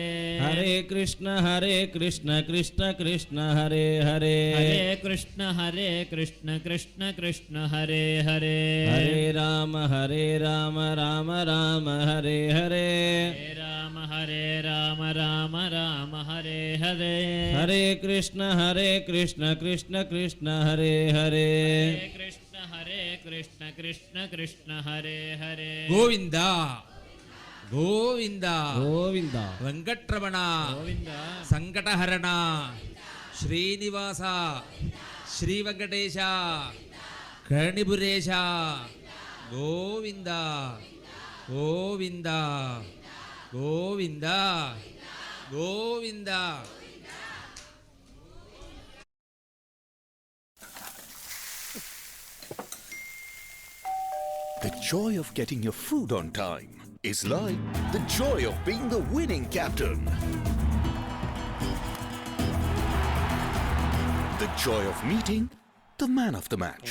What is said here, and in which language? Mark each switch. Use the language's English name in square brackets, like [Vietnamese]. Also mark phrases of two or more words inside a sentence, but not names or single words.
[Tamil] ஹரே கிருஷ்ண கிருஷ்ண ஹரே ஹரே, ஹரே கிருஷ்ண கிருஷ்ண கிருஷ்ண ஹரே ஹரே, ஹரே ராம ராம ராம ஹரே ஹரே, ஹரே ராம ராம ராம ஹரே ஹரே, ஹரே கிருஷ்ண கிருஷ்ண ஹரே ஹரே, ஹரே கிருஷ்ண கிருஷ்ண ஹரே ஹரே, கோவிந்தா கோவிந்தா கோவிந்தா வெங்கட்ரமண கோவிந்தா சங்கடஹரண ஸ்ரீனிவாச ஸ்ரீ வெங்கடேஷ கணிபுரேஷ கோவிந்தா கோவிந்தா கோவிந்தா கோவிந்தா. [English] The joy of getting your food on time is like the joy of being the winning captain. The joy of meeting the man of the match.